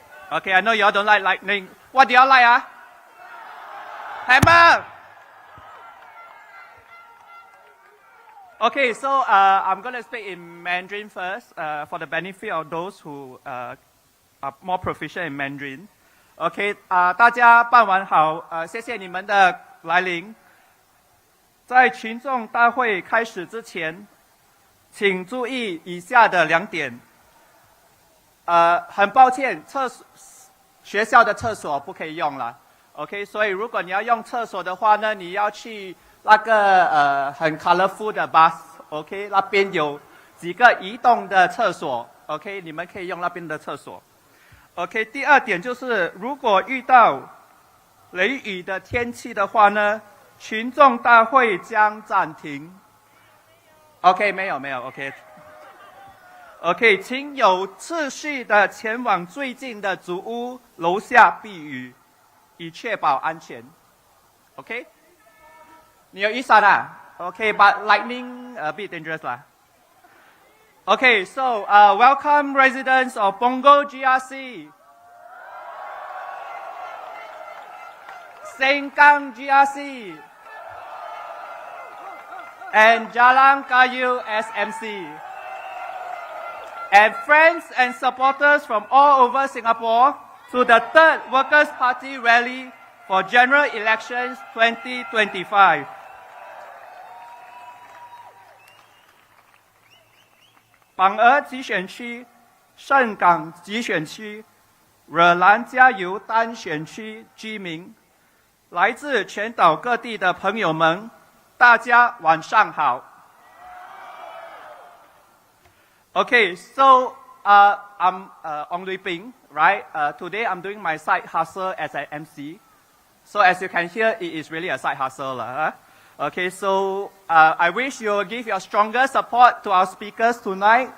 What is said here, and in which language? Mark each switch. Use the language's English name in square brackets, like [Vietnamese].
[English] Okay, I know y'all don't like lightning. What do y'all like, Hammer! Okay, so I'm going to speak in Mandarin first for the benefit of those who are more proficient in Mandarin. [Chinese] OK， 大家傍晚好，谢谢你们的来临。在群众大会开始之前，请注意以下的2点。很抱歉，学校的厕所不可以用了。 OK， 所以如果你要用厕所的话呢，你要去那个很 colorful 的 bus，OK， 那边有几个移动的厕所 ，OK， 你们可以用那边的厕所。 OK， 第2点就是，如果遇到雷雨的天气的话呢，群众大会将暂停。 OK， 没有 ，OK， 请有秩序的前往最近的竹屋楼下避雨，以确保安全。 OK， 你有雨伞啊 ？OK， [English] but lightning a bit dangerous [Chinese] 啦。 [English] Okay, so welcome residents of Punggol GRC, Sengkang GRC, and Jalan Kayu SMC, and friends and supporters from all over Singapore to the 3rd Workers' Party Rally for General Elections 2025. [Chinese] 榜儿集选区、盛港集选区、惹兰加油单选区居民，来自全岛各地的朋友们，大家晚上好。 [English] Okay, so I'm Ong Lui Ping, right? Today I'm doing my side hustle as an MC. So as you can hear, it is really a side hustle, huh? Okay, so I wish you will give your stronger support to our speakers tonight.